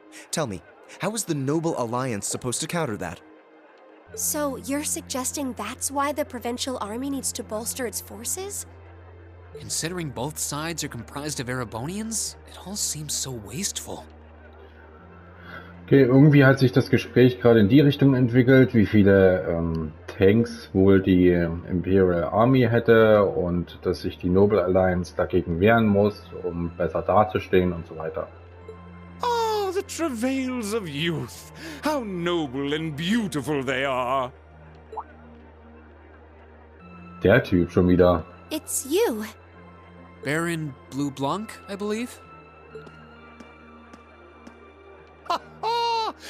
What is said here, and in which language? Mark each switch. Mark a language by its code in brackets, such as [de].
[en] Tell me, how is the Noble Alliance supposed to counter that? So you're suggesting that's why the provincial army needs to bolster its forces? Considering both sides are comprised of Erebonians, it all seems so wasteful. [de] Okay, irgendwie hat sich das Gespräch gerade in die Richtung entwickelt, wie viele Tanks wohl die Imperial Army hätte und dass sich die Noble Alliance dagegen wehren muss, um besser dazustehen und so weiter. [en] Ah, the travails of youth! How noble and beautiful they are! [de] Der Typ schon wieder. [en] It's you. Baron Blue Blanc, I believe? Ha ha!